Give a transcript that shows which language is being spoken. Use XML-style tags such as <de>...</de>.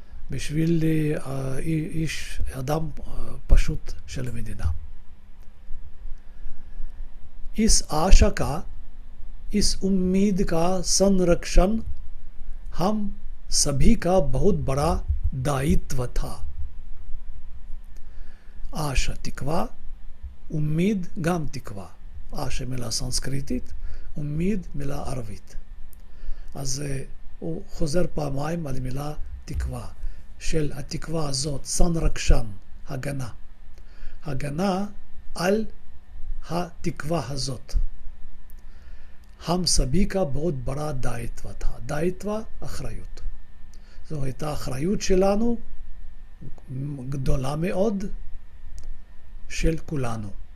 <he>בשביל איש, אדם פשוט של המדינה.</he> <hi>इस आशा का, इस उम्मीद का संरक्षण हम सभी का बहुत बड़ा दायित्व था.</hi> <he>आशा תקווה, उम्मीद גם תקווה. आशा מילה סנסקריטית, उम्मीद מילה ערבית. אז הוא חוזר פעמיים על מילה תקווה. של התקווה הזאת, סנרקשן, הגנה. הגנה על התקווה הזאת.</he> <hi>हम सभी का बहुत बड़ा दायित्व था.</hi> <he>दायित्व, אחריות. זו הייתה אחריות שלנו, גדולה מאוד, של כולנו.</he>